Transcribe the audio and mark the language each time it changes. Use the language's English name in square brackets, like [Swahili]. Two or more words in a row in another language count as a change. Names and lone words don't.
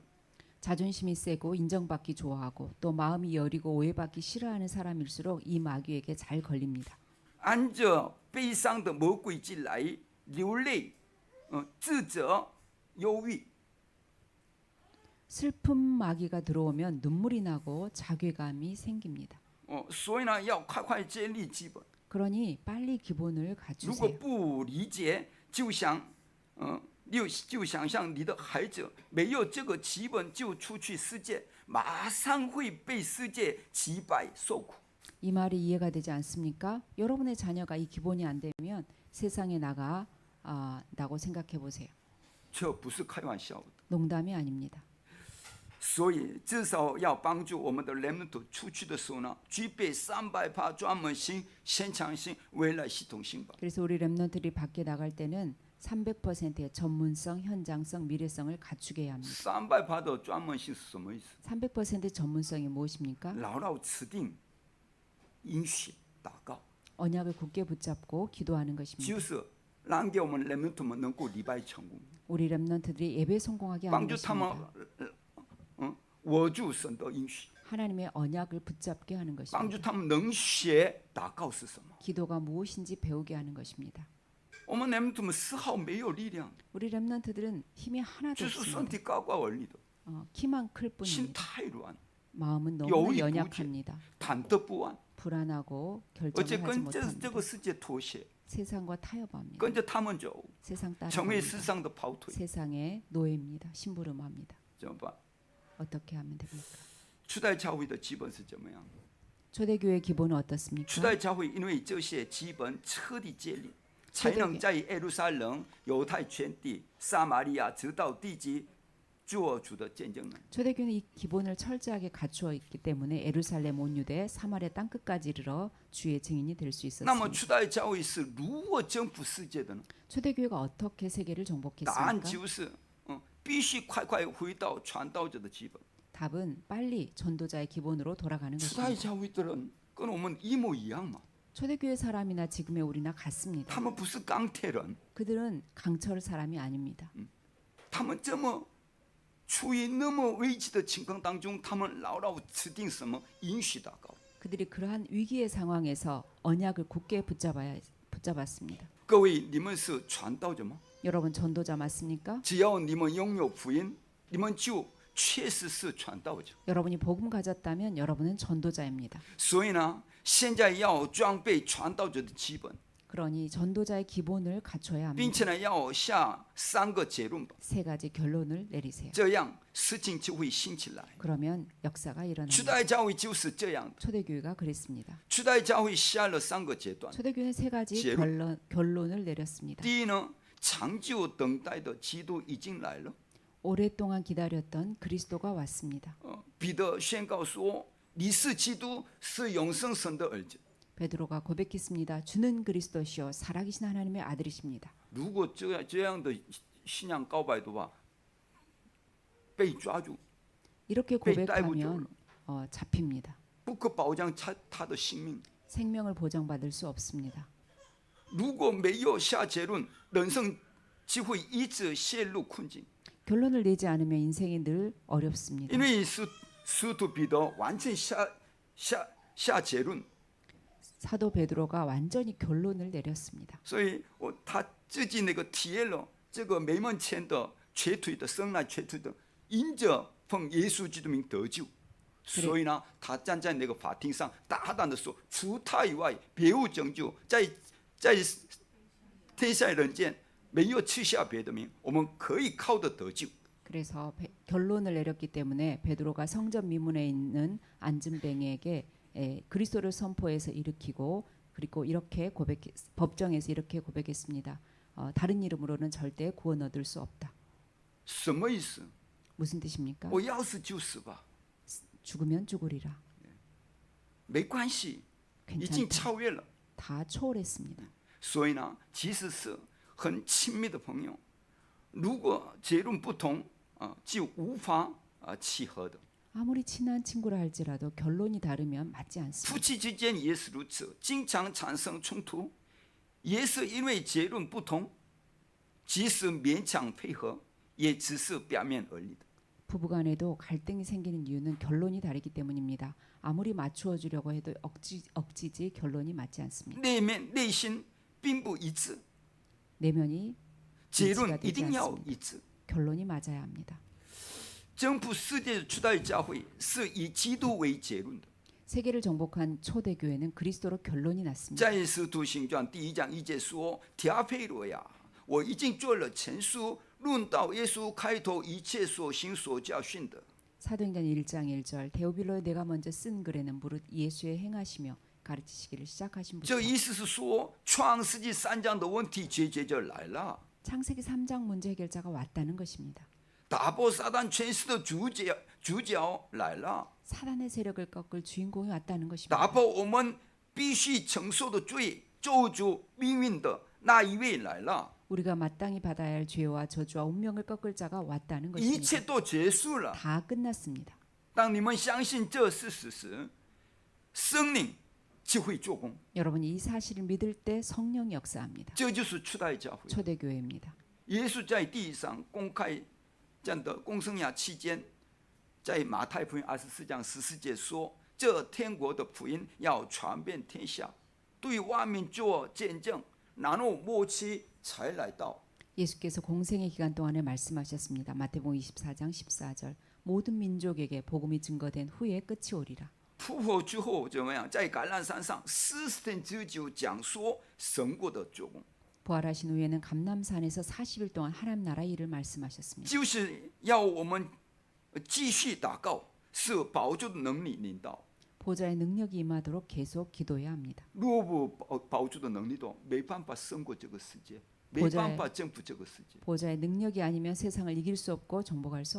[Korean] 자존심이 세고 인정받기 좋아하고 또 마음이 여리고 오해받기 싫어하는 사람일수록 이 마귀에게 잘 걸립니다. [Chinese] 按着悲伤的魔鬼进来，流泪、自责、忧郁。 [Korean] 슬픔 마귀가 들어오면 눈물이 나고 자괴감이 생깁니다. [Chinese] 所以呢，要快快建立基本。 [Korean] 그러니 빨리 기본을 [Chinese] 如果 [Korean] 갖추세요. [Chinese] 不理解，就想象你的孩子没有这个基本就出去世界，马上会被世界击败受苦。 [Korean] 이 말이 이해가 되지 않습니까? 여러분의 자녀가 이 기본이 안 되면 세상에 나가다고 생각해 보세요. [Chinese] 这不是开玩笑的。 [Korean] 농담이 아닙니다. [Chinese] 所以至少要帮助我们的人们出去的时候呢，具备300%专门性、现场性、未来系统性吧。 [Korean] 그래서 우리 랩런트들이 밖에 나갈 때는 300%의 전문성, 현장성, 미래성을 갖추게 해야 합니다. [Chinese] 300% 的专门性是什么意思？ [Korean] 300% 전문성이 무엇입니까? [Chinese] 牢牢持定、应许、祷告， [Korean] 언약을 굳게 붙잡고 기도하는 것입니다. [Chinese] 就是让给我们人们能够礼拜成功， [Korean] 우리 랩런트들이 예배 성공하게 하는 [Chinese] 帮助他们 [Korean] 것입니다. [Chinese] 握住神的应许， [Korean] 하나님의 언약을 붙잡게 하는 [Chinese] 帮助 [Korean] 것입니다. [Chinese] 他们能学祷告是什么。 [Korean] 기도가 무엇인지 배우게 하는 것입니다. [Chinese] 我们人们丝毫没有力量， [Korean] 우리 랩런트들은 힘이 하나도 [Chinese] 就是身 [Korean] 없습니다. [Chinese] 体高高而已的， [Korean] 키만 클 [Chinese] 心 [Korean] 뿐입니다. [Chinese] 太软， [Korean] 마음은 여유 너무 부재. 연약합니다. [Chinese] 忐忑不安， [Korean] 불안하고 [Chinese] 而 [Korean] 결정을 [Chinese] 且 [Korean] 하지 [Chinese] 跟这 [Korean] 못합니다. [Chinese] 个世界妥协， [Korean] 세상과 타협합니다. [Chinese] 跟着他们走， [Korean] 세상 [Chinese] 成为世 [Korean] 따라갑니다. [Chinese] 上的跑腿， [Korean] 세상의 노예입니다. 심부름합니다. [Chinese] 怎么办？ [Korean] 어떻게 하면 됩니까? [Chinese] 初代教会的基本是怎么样？ [Korean] 초대교회 기본은 [Chinese] 初 [Korean] 어떻습니까? [Chinese] 代教会因为这些基本彻底建立，才能在耶路撒冷、犹太全地、撒玛利亚直到地极做主的见证人。 [Korean] 초대교회는 이 기본을 철저하게 갖추어 있기 때문에 예루살렘 온 유대 사마리아 땅 끝까지 이르러 주의 증인이 될 수 [Chinese] 那么 [Korean] 있었습니다. [Chinese] 初代教会是如何征服世界的呢？ [Korean] 초대교회가 어떻게 세계를 [Chinese] 答案 [Korean] 정복했습니까? [Chinese] 就是，必须快快回到传道者的基本。 [Korean] 답은 빨리 전도자의 기본으로 돌아가는 [Chinese] 初代 [Korean] 것입니다. [Chinese] 教会的人跟我们一模一样嘛， [Korean] 초대교회 사람이나 지금의 우리나 같습니다. [Chinese] 他们不是钢铁人， [Korean] 그들은 강철 사람이 아닙니다. [Chinese] 他们这么处于那么危机的情况当中，他们牢牢持定什么应许祷告。 [Korean] 그들이 그러한 위기의 상황에서 언약을 굳게 붙잡았습니다. [Chinese] 各位，你们是传道者吗？ [Korean] 여러분 전도자 맞습니까? [Chinese] 只要你们拥有福音，你们就确实是传道者。 [Korean] 여러분이 복음 가졌다면 여러분은 전도자입니다. [Chinese] 所以呢，现在要装备传道者的基本， [Korean] 그러니 전도자의 기본을 갖춰야 [Chinese] 并 [Korean] 합니다. [Chinese] 且呢，要下3个结论吧， [Korean] 세 가지 결론을 내리세요. [Chinese] 这样事情就会兴起来。 [Korean] 그러면 역사가 [Chinese] 初 [Korean] 일어납니다. [Chinese] 代教会就是这样的， [Korean] 초대교회가 그랬습니다. [Chinese] 初代教会下了3个阶段。 [Korean] 초대교회는 세 가지 결론. 결론을 내렸습니다. [Chinese] 第一呢，长久等待的基督已经来了， [Korean] 오랫동안 기다렸던 그리스도가 왔습니다. [Chinese] 彼得宣告说：“你是基督，是永生神的儿子。 [Korean] 베드로가 고백했습니다. 주는 그리스도시요 살아계신 하나님의 아들이십니다. [Chinese] 如果这样的信仰告白的话，被抓住， [Korean] 이렇게 [Chinese] 被逮捕走 [Korean] 고백하면 [Chinese] 了， [Korean] 잡힙니다. [Chinese] 不可保障他的性命。 [Korean] 생명을 보장받을 수 없습니다. [Chinese] 如果没有下结论，人生就会一直陷入困境。 [Korean] 결론을 내지 않으면 인생이 늘 어렵습니다. [Chinese] 因为使徒彼得完全下结论， [Korean] 사도 베드로가 완전히 결론을 내렸습니다. [Chinese] 所以他自己那个体验了这个没门前的瘸腿的生来瘸腿的，因着奉耶稣基督名得救。所以呢，他站在那个法庭上，大胆的说：“除他以外，别无拯救。在天下人间，没有赐下别的名，我们可以靠着得救。” [Korean] 그래서 결론을 내렸기 때문에 베드로가 성전 미문에 있는 안진뱅에게 그리스도를 선포해서 일으키고 그리고 이렇게 법정에서 이렇게 고백했습니다. 다른 이름으로는 절대 구원 얻을 수 없다. [Chinese] 什么意思？ [Korean] 무슨 뜻입니까? [Chinese] 我要死就死吧， [Korean] 죽으면 죽으리라. [Chinese] 没关系，已经 [Korean] 괜찮다. [Chinese] 超越了。 [Korean] 다 초월했습니다. [Chinese] 所以呢，即使是很亲密的朋友，如果结论不同就无法契合的。 [Korean] 아무리 친한 친구라 할지라도 결론이 다르면 맞지 않습니다. [Chinese] 夫妻之间也是如此，经常产生冲突，也是因为结论不同，即使勉强配合，也只是表面而已的。 [Korean] 부부간에도 갈등이 생기는 이유는 결론이 다르기 때문입니다. 아무리 맞추어 주려고 해도 억지지 결론이 맞지 않습니다. [Chinese] 内心并不一致， [Korean] 내면이 [Chinese] 结 [Korean] 일치가 [Chinese] 论一 [Korean] 되지 [Chinese] 定要 [Korean] 않습니다. [Chinese] 一致。 [Korean] 결론이 맞아야 합니다. [Chinese] 征服世界初代教会是以基督为结论的。 [Korean] 세계를 정복한 초대 교회는 그리스도로 결론이 났습니다. [Chinese] 在使徒行传第1章1节说：“提腓罗呀，我已经做了前书，论到耶稣开头一切所行所教训的。” [Korean] 사도행전 1장 1절 데오빌로에 내가 먼저 쓴 글에는 무릇 예수의 행하시며 가르치시기를 시작하신 [Chinese] 这 [Korean] 분이다. [Chinese] 意思是说，创世纪3章的问题解决就来了， [Korean] 창세기 3장 문제 해결자가 왔다는 것입니다. [Chinese] 打破撒旦权势的主角来了， [Korean] 사단의 세력을 꺾을 주인공이 왔다는 것입니다. [Chinese] 打破我们必须承受的罪咒诅命运的那一位来了， [Korean] 우리가 마땅히 받아야 할 죄와 저주와 운명을 꺾을 자가 왔다는 [Chinese] 一 [Korean] 것입니다. [Chinese] 切都结束了。 [Korean] 다 끝났습니다. [Chinese] 当你们相信这是事实，圣灵就会做工， [Korean] 여러분이 이 사실을 믿을 때 성령이 역사합니다. [Chinese] 这就是初代教会。 [Korean] 초대교회입니다. [Chinese] 耶稣在地上公开这样的公生涯期间，在马太福音24章14节说：“这天国的福音要传遍天下，对万民做见证，然后末期才来到。” [Korean] 예수께서 공생의 기간 동안에 말씀하셨습니다. 마태복음 24장 14절 모든 민족에게 복음이 증거된 후에 끝이 오리라. [Chinese] 复活之后怎么样？在橄榄山上40天之久讲说神国的做工， [Korean] 부활하신 후에는 감람산에서 40일 동안 하나님 나라 일을 말씀하셨습니다. [Chinese] 就是要我们继续祷告，是保主的能力领导。 [Korean] 보좌의 능력이 임하도록 계속 기도해야 합니다. [Chinese] 若不保主的能力的，没办法胜过这个世界，没 [Korean] 보좌의 [Chinese] 办法征服这个世界。 [Korean] 보좌의 능력이 아니면 세상을 이길 수 없고 정복할 수